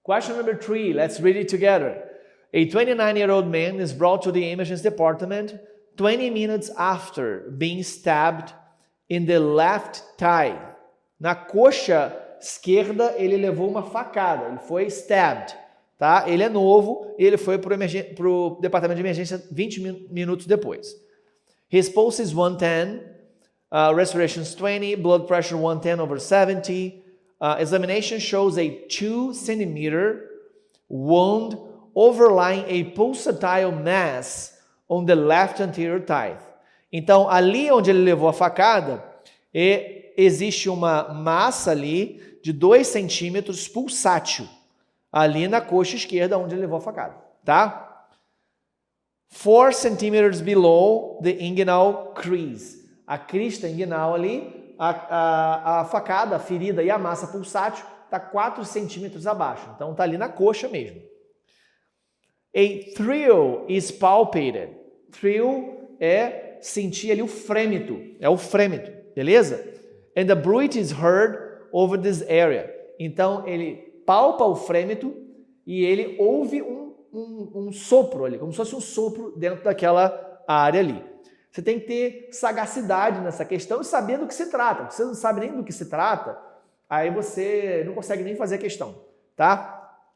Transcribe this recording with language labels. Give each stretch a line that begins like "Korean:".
English: Question number 3, let's read it together. A 29-year-old man is brought to the emergency department 20 minutes after being stabbed in the left thigh.
Portuguese: Na coxa esquerda, ele levou uma facada, ele foi stabbed, tá? Ele é novo e ele foi para o departamento de emergência 20 minutos depois.
English: His pulse is 110, respirations 20, blood pressure 110/70. Examination shows a 2 centimeter wound overlying a pulsatile mass on the left anterior thigh.
Portuguese: Então, ali onde ele levou a facada, existe uma massa ali de 2 centímetros pulsátil, ali na coxa esquerda onde ele levou a facada, tá?
English: 4 centimeters below the inguinal crease.
Portuguese: A crista inguinal ali, a facada, a ferida e a massa pulsátil está 4 centímetros abaixo. Então, está ali na coxa mesmo.
English: A thrill is palpated.
Portuguese: Thrill é sentir ali o frêmito. É o frêmito, beleza?
English: And the bruit is heard over this area.
Portuguese: Então, ele palpa o frêmito e ele ouve um sopro ali, como se fosse um sopro dentro daquela área ali. Você tem que ter sagacidade nessa questão e saber do que se trata. Se você não sabe nem do que se trata, aí você não consegue nem fazer a questão, tá?